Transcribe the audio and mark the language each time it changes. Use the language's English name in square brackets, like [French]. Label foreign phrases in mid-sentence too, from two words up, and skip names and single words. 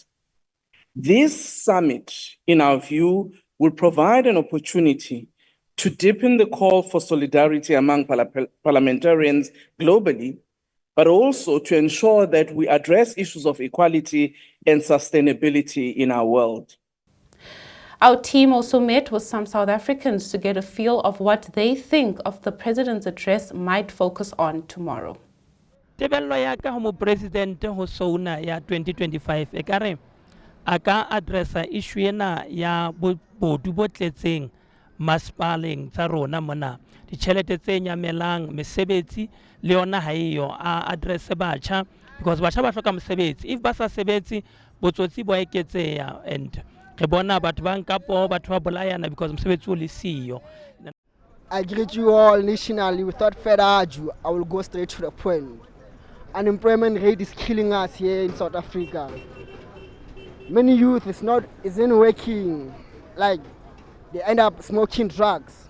[English] This summit, in our view, will provide an opportunity to deepen the call for solidarity among parliamentarians globally, but also to ensure that we address issues of equality and sustainability in our world. Our team also met with some South Africans to get a feel of what they think of the President's address might focus on tomorrow. [Southern Sotho] Tebello ya ka ho mo president ho SoNA ya 2025 e kare a ka addressa issue ena ya bodu bo tletseng masipaleng tsa rona mona ditjhelete tse nyamelang mesebetsi le yona ha eyo a address batjha because batjha ba hloka mosebetsi if ba sa sebetsi botsotsi bo eketseya and re bona batho ba nka po batho ba bolayana because mosebetsi o le siyo. [English] I greet you all nationally without further ado. I will go straight to the point. unemployment rate is killing us here in South Africa. Many youth isn't working, like they end up smoking drugs.